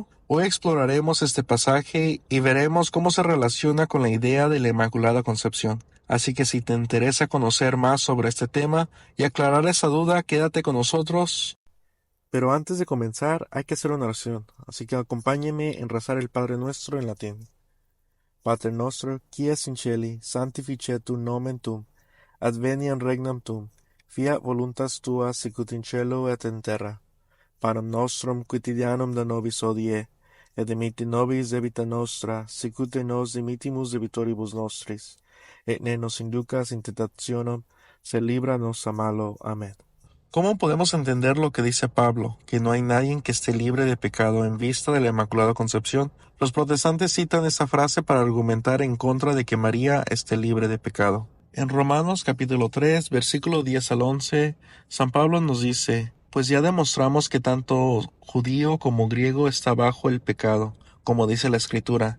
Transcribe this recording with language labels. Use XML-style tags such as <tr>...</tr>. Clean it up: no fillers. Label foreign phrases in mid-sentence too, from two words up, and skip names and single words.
<es>Hoy exploraremos este pasaje y veremos cómo se relaciona con la idea de la Inmaculada Concepción. Así que si te interesa conocer más sobre este tema y aclarar esa duda, quédate con nosotros. Pero antes de comenzar hay que hacer una oración, así que acompáñeme en rezar el Padre Nuestro en latín.</es> <la>Pater noster, qui es in celi, sanctificetur nomen tuum, adveniat regnam tuum, fiat voluntas tua sicut in cielo et in terra. Panem nostrum quotidianum da nobis hodie, et dimitti nobis debita nostra, sicut nos dimittimus debitoribus nostris, et ne nos inducas in tentationem, sed libra nos a malo.</la> <es>Amén. ¿Cómo podemos entender lo que dice Pablo, que no hay nadie que esté libre de pecado en vista de la Inmaculada Concepción? Los protestantes citan esta frase para argumentar en contra de que María esté libre de pecado. En Romanos capítulo 3, versículo 10 al 11, San Pablo nos dice: pues ya demostramos que tanto judío como griego está bajo el pecado, como dice la Escritura.</es>